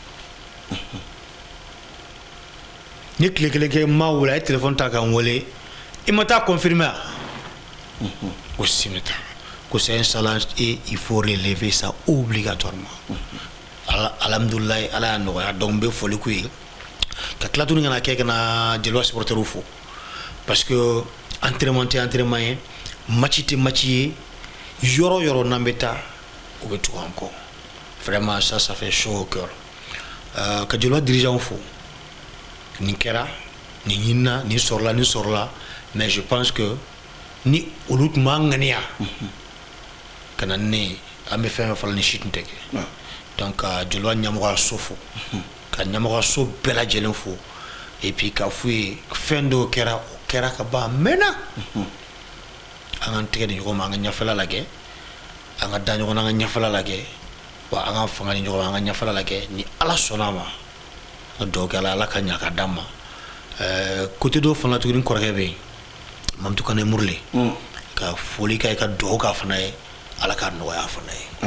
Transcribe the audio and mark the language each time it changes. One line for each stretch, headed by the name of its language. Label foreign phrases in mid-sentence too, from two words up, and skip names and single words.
Bambara: n ye tile kelen kɛ n ma wele a ye téléphone ta ka n wele i ma taa confirmer a ko simita ko c'est
French: un challenge et il faut relever ça obligatoirement
Bambara: alhamdulilayi ala y'a nɔgɔya donc n bɛ foli k'u ye ka tila tuguni kana kɛ kana jeliba supporters fo
French: parce que
Bambara: entraînement tɛ entraînement ye match tɛ match ye yɔrɔ yɔrɔ n'an bɛ taa u bɛ tugu an kɔ
French: vraiment ça fait chaud au cœur
Bambara: ka jeliba dirigeant fo nin kɛra nin ɲinina nin sɔrɔla
French: mais je pense que
Bambara: ni olu tun b'an ŋaniya ka na ne an bɛ fɛn fɛn fɔla ni si tun tɛ kɛ donc ka jeliba ɲɛmɔgɔyaso fo ka ɲɛmɔgɔyaso bɛɛ lajɛlen fo
French: et puis
Bambara: ka f'u ye fɛn dɔw kɛra o kɛra ka ban a mɛnna an k'an tɛgɛ di ɲɔgɔn ma an ka ɲɛfɛla lajɛ an ka da ɲɔgɔn na an ka ɲɛfɛla lajɛ wa an ka fanga di ɲɔgɔn ma an ka ɲɛfɛla lajɛ ni ala sɔnna a ma ka dugawu kɛ ala ka ɲa ka d'an ma côté dɔ fana tuguni n kɔrɔkɛ bɛ yen Mamadou Kane Murle ka foli kɛ ka dugawu k'a fana ye ala k'a nɔgɔya fana ye